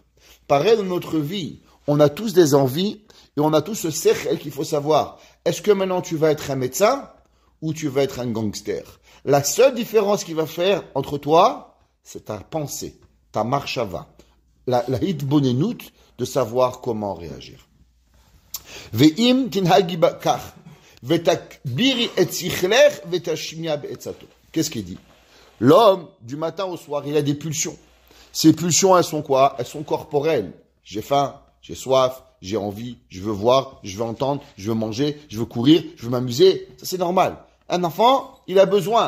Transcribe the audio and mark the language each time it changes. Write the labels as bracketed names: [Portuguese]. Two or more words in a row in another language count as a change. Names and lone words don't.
[French] Pareil, dans notre vie, on a tous des envies. Et on a tous ce sechel qu'il faut savoir. Est-ce que maintenant tu vas être un médecin ou tu vas être un gangster? La seule différence qu'il va faire entre toi, c'est ta pensée, ta marchava, la hitbonenut de savoir comment réagir. [Hebrew] ואם תנהגי כך, ותגבירי את שכלך ותשמעי בעצתו. [French] Qu'est-ce qu'il dit? L'homme, du matin au soir, il a des pulsions. Ces pulsions, elles sont quoi? Elles sont corporelles. J'ai faim, j'ai soif, j'ai envie, je veux voir, je veux entendre, je veux manger, je veux courir, je veux m'amuser. Ça, c'est normal. Un enfant, il a besoin.